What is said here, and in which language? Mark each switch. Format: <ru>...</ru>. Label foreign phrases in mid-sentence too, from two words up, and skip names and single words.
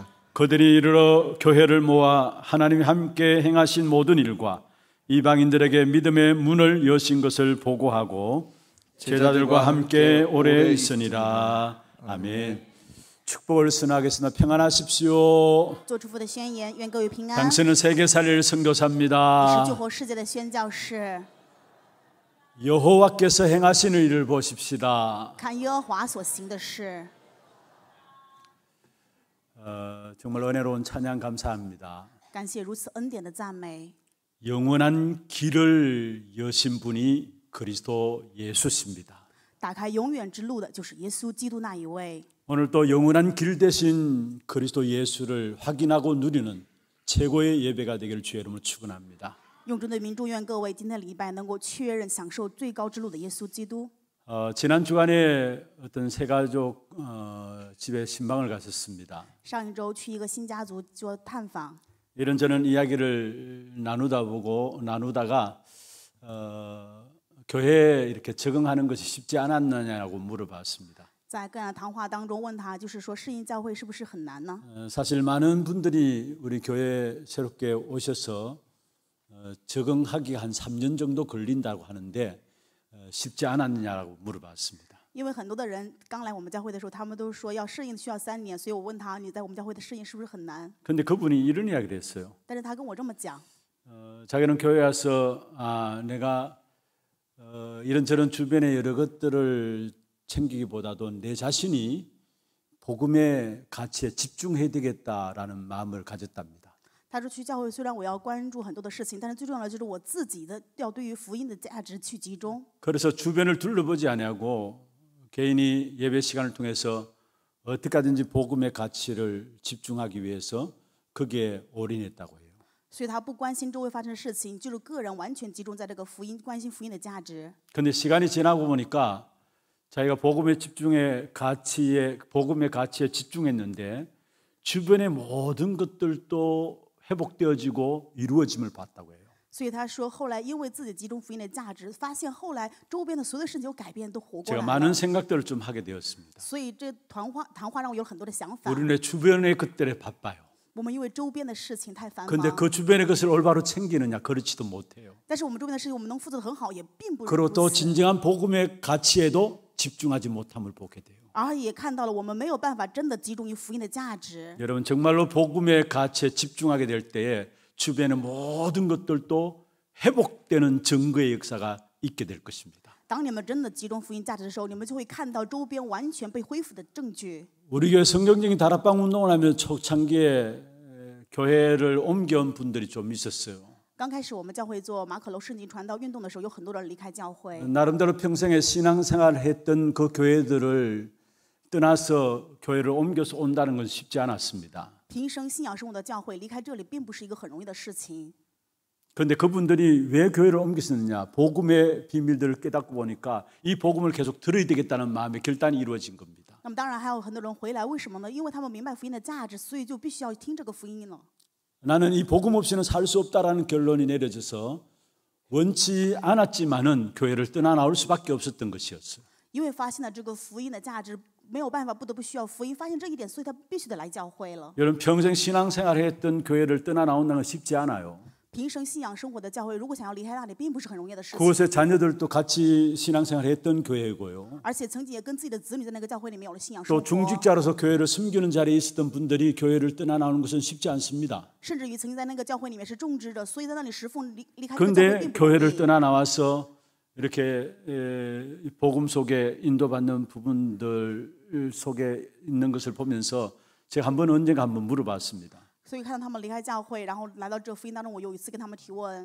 <ko>그들이 이르러 교회를 모아 하나님이 함께 행하신 모든 일과 이방인들에게 믿음의 문을 여신 것을 보고하고 제자들과 함께 오래 있으니라. 아멘. 축복을 선하겠습니다. 평안하십시오.</ko> <zh>做祝福的宣言，愿各位平安。</zh> <ko>당신은 세계 살릴</ko> <zh>你是</zh> <ko>선교사입니다.</ko> <zh>救活世界的宣教士，</zh> <ko>여호와께서 행하시는 일을 보십시다.</ko> <zh>看耶和华所行的事。</zh> <ko>정말 은혜로운 찬양 감사합니다.</ko> <zh>感谢如此恩典的赞美。</zh> <ko>영원한 길을 여신 분이 그리스도 예수십니다.</ko> <zh>打开永远之路的就是耶稣基督那一位。</zh> <ko>오늘 또 영원한 길 대신 그리스도 예수를 확인하고 누리는 최고의 예배가 되기를 주의 이름으로 축원합니다.</ko> <zh>用中的民众愿各位今天礼拜能够确认享受最高之路的耶稣基督。</zh> <ko>지난 주간에 어떤 세 가족 집에 신방을 갔었습니다.</ko> <zh>上一周去一个新家族做探访，</zh> <ko>이런저런 이야기를 나누다가 교회에 이렇게 적응하는 것이 쉽지 않았느냐고 물어봤습니다.</ko> <zh>在个人谈话当中问他，就是说适应教会是不是很难呢？</zh> <ko>사실 많은 분들이 우리 교회에 새롭게 오셔서 적응하기가 한 3년 정도 걸린다고 하는데 쉽지 않았느냐고 물어봤습니다.</ko> <zh>因为很多的人刚来我们教会的时候，他们都说要适应需要3年，所以我问他，你在我们教会的适应是不是很难？</zh> <ko>근데 그분이 이런 이야기를 했어요.</ko> <zh>但是他跟我这么讲，</zh> <ko>자기는 교회 와서 내가 이런저런 주변의 여러 것들을 챙기기보다도 내 자신이 복음의 가치에 집중해야 되겠다라는 마음을 가졌답니다.</ko> <zh>他说去教会虽然我要关注很多的事情，但是最重要的就是我自己的要对于福音的价值去集中。</zh> <ko>그래서 주변을 둘러보지 아니하고 개인이 예배 시간을 통해서 어떻게 하든지 복음의 가치를 집중하기 위해서 거기에 올인했다고 해요.</ko> <zh>所以他不关心周围发生的事情，就是个人完全集中在这个福音，关心福音的价值。</zh> <ko>근데 시간이 지나고 보니까 자기가 복음의 가치에 집중했는데 주변의 모든 것들도 회복되어지고 이루어짐을 봤다고 해요.</ko> <zh>所以他说，后来因为自己集中福音的价值，发现后来周边的所有的事情有改变，都活过</zh> <ko>제가</ko> <zh>来</zh> <ko>많은</ko> <zh>了。</zh> <ko>생각들을 좀 하게 되었습니다.</ko> <zh>所以这谈话让我有很多的想法。</zh> <ko>우리는 주변의 것들에 바빠요.</ko> <zh>我们因为周边的事情太繁</zh> <ko>근데</ko> <zh>忙，</zh> <ko>그 주변의 것을 올바로 챙기느냐 그렇지도 못해요.</ko> <zh>但是我们周边的事情我们能负责得很好，也并不</zh> <ko>그리고</ko> <zh>如</zh> <ko>또</ko> <zh>此。</zh> <ko>진정한 복음의 가치에도 집중하지 못함을 보게 돼요.</ko> <zh>而也看到了我们没有办法真的集中于福音的价值。</zh> <ko>여러분 정말로 복음의 가치에 집중하게 될 때에 주변의 모든 것들도 회복되는 증거의 역사가 있게 될 것입니다.</ko> <zh>当你们真的集中福音价值的时候，你们就会看到周边完全被恢复的证据。</zh> <ko>우리 교회 성경적인 다락방 운동을 하면 초창기에 교회를 옮겨온 분들이 좀 있었어요.</ko> <zh>刚开始我们教会做马可楼圣经传道运动的时候，有很多人离开教会。</zh> <ko>나름대로 평생에 신앙생활을 했던 그 교회들을 떠나서 교회를 옮겨서 온다는 건 쉽지 않았습니다.</ko> <zh>平生信仰生活的教会离开这里，并不是一个很容易的事情。</zh> <ko>그런데 그분들이 왜 교회를 옮겼느냐? 복음의 비밀들을 깨닫고 보니까 이 복음을 계속 들어야 되겠다는 마음의 결단이 이루어진 겁니다.</ko> <zh>那么当然还有很多人回来，为什么呢？因为他们明白福音的价值，所以就必须要听这个福音了。</zh> <ko>나는 이 복음 없이는 살 수 없다라는 결론이 내려져서 원치 않았지만은 교회를 떠나 나올 수밖에 없었던 것이었어요.</ko> <zh>因为发现了这个福音的价值，没有办法，不得不需要福音。发现这一点，所以他必须得来教会了。</zh> <ko>여러분 평생 신앙생활을 했던 교회를 떠나 나온다는 건 쉽지 않아요.</ko> <zh>平生信仰生活的教会，如果想要离开那里，并不是很容易的事情。</zh> <ko>그곳에 자녀들도 같이 신앙생활을 했던 교회고요.</ko> <zh>而且曾经也跟自己的子女在那个教会里面有了信仰生</zh> <ko>또</ko> <zh>活。</zh> <ko>중직자로서 교회를 섬기는 자리에 있었던 분들이 교회를 떠나 나오는 것은 쉽지 않습니다.</ko> <zh>甚至于曾经在那个教会里面是种植者，所以在那里侍奉离开这个教会</zh> <ko>그런데</ko> <zh>并不容</zh> <ko>교회를</ko> <zh>易。</zh> <ko>떠나 나와서 이렇게 복음 속에 인도받는 부분들 속에 있는 것을 보면서 제가 언젠가 한번 물어봤습니다.</ko> <zh>所以看到他们离开教会，然后来到这福音当中，我有一次跟他们提问：</zh>